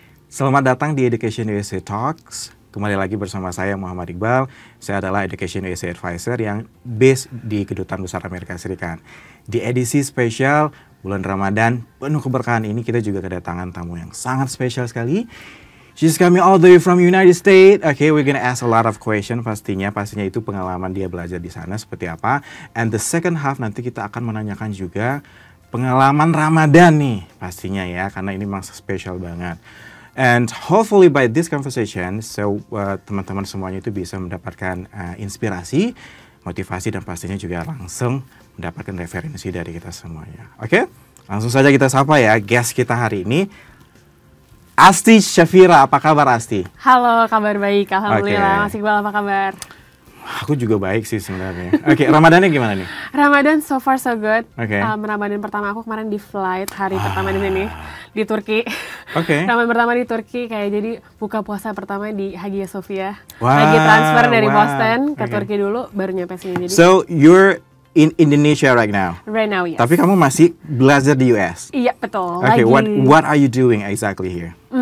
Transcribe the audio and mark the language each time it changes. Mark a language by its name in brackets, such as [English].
[Indonesian] Selamat datang di Education USA Talks. Kembali lagi bersama saya Muhammad Iqbal. Saya adalah Education USA Advisor yang based di Kedutaan Besar Amerika Serikat. Di edisi spesial bulan Ramadan penuh keberkahan ini kita juga kedatangan tamu yang sangat spesial sekali. [English] She's coming all the way from United States. Okay, we're gonna ask a lot of question [Indonesian] pastinya itu pengalaman dia belajar di sana seperti apa. [English] And the second half [Indonesian] nanti kita akan menanyakan juga pengalaman Ramadan nih pastinya ya, karena ini memang spesial banget. [English] And hopefully by this conversation, so [Indonesian] teman-teman semuanya itu bisa mendapatkan inspirasi, motivasi, dan pastinya juga langsung mendapatkan referensi dari kita semuanya. Oke? Langsung saja kita sapa ya guest kita hari ini. Asti Syafira, apa kabar Asti? Halo, kabar baik, alhamdulillah. Mas Iqbal, apa kabar? Aku juga baik sih sebenarnya. Oke, Ramadannya gimana nih? [English] Ramadan so far so good. Oke. [Indonesian] Ramadan pertama aku kemarin di flight hari pertama di sini di Turki. Oke. Ramadan pertama di Turki kayak jadi buka puasa pertama di Hagia Sophia. Wow, Lagi transfer dari Boston ke oke. Turki dulu baru nyampe sini. Jadi [English] So, you're in Indonesia right now? right now, yes. [Indonesian] Tapi kamu masih belajar di US? Iya, betul. Okay, Lagi. [English] what are you doing exactly here?